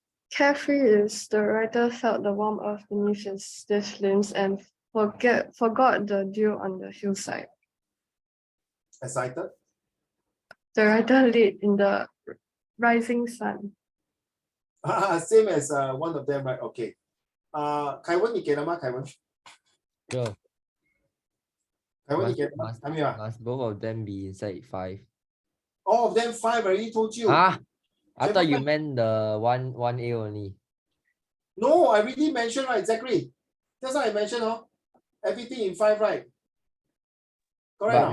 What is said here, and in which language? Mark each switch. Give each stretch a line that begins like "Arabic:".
English: Carefree is the writer felt the warm earth beneath his stiff limbs and forgot the dew on the hillside. Excited? The writer laid in the rising sun. Same as one of them, right? Okay.
Chinese: Kaiwan, 你给了吗？
English: Kaiwan? Sure.
Chinese: Kaiwan, 你给了吗？还没有啊？
English: Must both of them be inside 5? All of them 5 already told you. I thought you meant the 1A only. No, I already mentioned, right, Zachary? That's what I mentioned, everything in 5, right? Correct.